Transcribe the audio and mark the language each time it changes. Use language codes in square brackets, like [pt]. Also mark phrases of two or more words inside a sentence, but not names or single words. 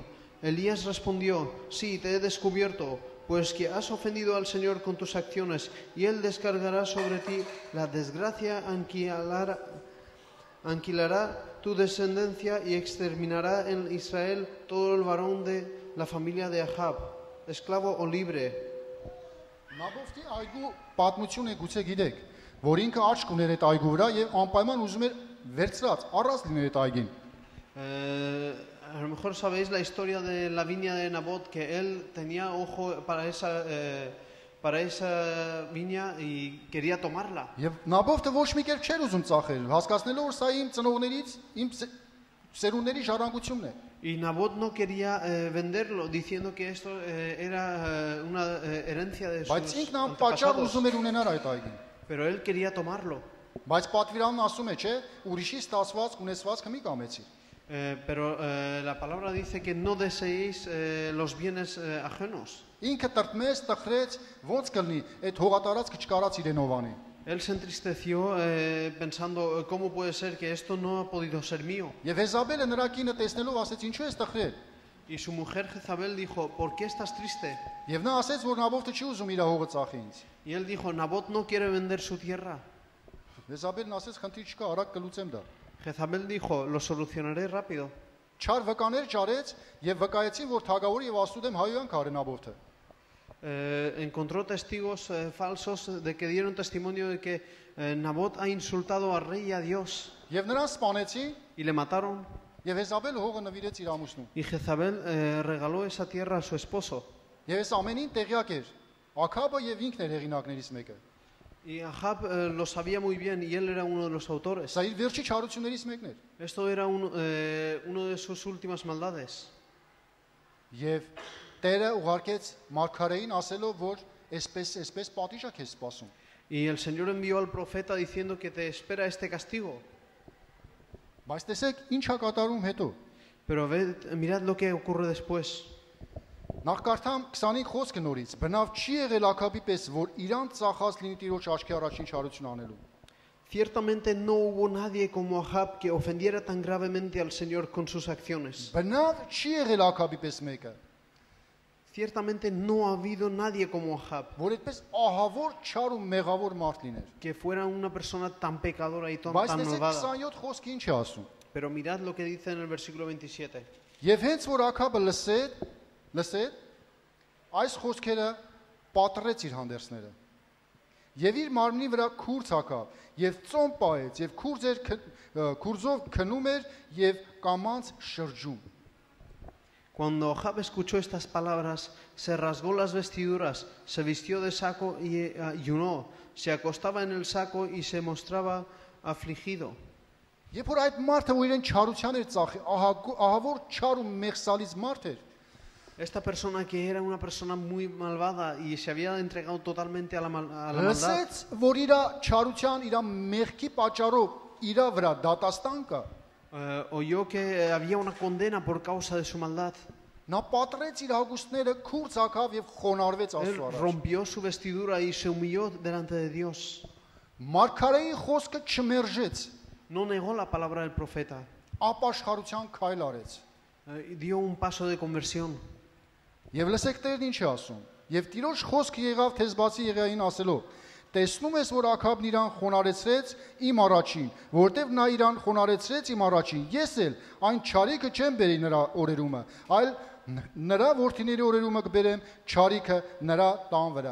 [es] Elías respondió: sí, te he descubierto, pues que has ofendido al Señor con tus acciones, y Él descargará sobre ti la desgracia, aniquilará tu descendencia y exterminará en Israel todo el varón de la familia de Ahab, esclavo o libre. [hy] Նաբոթի այգու պատմությունը գուցե գիտեք, որ ինքը աչք ուներ այդ այգու վրա եւ անպայման ուզում էր վերցրած առած լիներ այդ այգին։ [es] A lo mejor sabéis la historia de la viña de Nabot, que él tenía ojo para esa viña y quería tomarla. [hy] Եվ Նաբոթը ոչ մի կերպ չէր ուզում ծախել, հասկացնելով որ սա իմ ծնողներից, իմ սերունդների ժառանգությունն է։ [es] Y Nabot no quería venderlo, diciendo que esto era una herencia de sus [hy] Բայց ինքն անպատճառ antepasados. ուզում էր ունենալ այդ այգին։ [es] Pero él quería tomarlo. [hy] Բայց պատվիրանն ասում է, չէ, ուրիշի ստացված, ունեցվածքը մի կամեցի։ [es] Pero la palabra dice que no deseéis los bienes ajenos. [hy] Ինքը տրտմեց, տխրեց, ոնց կլինի, այդ հողատարածքը չկարած իրենով անի։ [es] Él se entristeció pensando, ¿cómo puede ser que esto no ha podido ser mío? [hy] Եվ Եզաբելը նրա կինը տեսնելով ասեց, ինչու ես տխրել։ [es] Y su mujer Jezabel dijo, ¿por qué estás triste? [hy] Եվ նա ասեց, որ Նաբոթը չի ուզում իր հողը ծախի ինձ։ [es] Y él dijo, Nabot no quiere vender su tierra. [hy] Եզաբելն ասեց, խնդիր չկա, արագ կլուծեմ դա։ [es] Jezabel dijo, lo solucionaré rápido. [hy] Չար վկաներ ճարեց եւ վկայեցին, որ թագավորը եւ աստուդեմ հայոյան քարե Նաբոթը։ [es] Encontró testigos falsos de que dieron testimonio de que Nabot ha insultado al rey y a Dios. [hy] Եվ նրան սպանեցին [es] Y le mataron. [hy] եւ Եզաբելը հողը նվիրեց իր ամուսնուն։ [es] Y Jezabel regaló esa tierra a su esposo. [hy] Եվ այս ամենին տեղյակ էր Աքաբը եւ ինքն էր հեղինակներից մեկը։ [es] Y Ahab lo sabía muy bien y él era uno de los autores. [hy] Սա իր վերջի չարություններից մեկն էր։ [es] Esto era uno de sus últimas maldades. [hy] Եվ Տերը ուղարկեց մարգարեին ասելով, որ այսպես պատիժ է քեզ սպասում։ [es] Y el Señor envió al profeta diciendo que te espera este castigo. [hy] Բայց տեսեք, ինչ է կատարում հետո։ [es] Pero mirad lo que ocurre después. [hy] Նախ կարդամ 25 խոսքը նորից։ Բնավ չի եղել Աքաբի պես, որ իրան ծախած լինի Տիրոջ աչքի առաջին չարություն անելու։ [es] Ciertamente no hubo nadie como Ahab que ofendiera tan gravemente al Señor con sus acciones. [hy] Բնավ չի եղել Աքաբի պես մեկը, [es] Ciertamente no ha habido nadie como Ahab [hy] որ այդպես ահավոր չար ու մեղավոր մարդ լիներ։ [es] que fuera una persona tan pecadora y tan [hy] Բայց տեսեք malvada. 27 խոսքը ինչ է ասում։ [es] Pero mirad lo que dice en el versículo 27. [hy] Եվ հենց որ Աքաբը լսեց, այս խոսքերը պատռեց իր հանդերձները։ Եվ իր մարմնի վրա քուրձ հակավ, եւ ծոմ պահեց, եւ քուրձով քնում էր եւ կամանց շրջում։ [es] Cuando Ahab escuchó estas palabras, se rasgó las vestiduras, se vistió de saco y ayunó, se acostaba en el saco y se mostraba afligido. [hy] Երբ որ այդ մարդը որ իրեն չարության էր ծախի, ահավոր չար ու մեղսալից մարդ էր, [es] Esta persona que era una persona muy malvada y se había entregado totalmente a la maldad, [hy] լսեց, որ իր չարության, իր մեղքի պատճառով իր վրա դատաստան կա։ [es] oyó que había una condena por causa de su maldad. [hy] Նա պատռեց իր հագուստները, քուրձ հագավ եւ խոնարհվեց Él Աստծո առաջ։ [es] rompió su vestidura y se humilló delante de Dios. [hy] Մարգարեի խոսքը չմերժեց, [es] No negó la palabra del profeta. [hy] ապաշխարության քայլ արեց։ [es] Dio un paso de conversión. [hy] Եվ լսեք Տերն ինչ է ասում։ Եվ Տիրոջ խոսքը եղավ Թեզբացի Եղիային ասելով. Տեսնում ես, որ Աքաբն իրան խոնարեցրեց իմ առաջին, որտեվ նա իրան խոնարեցրեց իմ առաջին։ Ես էլ այն չարիքը չեմ բերի նրա օրերումը, այլ նրա որդիների օրերումը կբերեմ չարիքը նրա տան վրա։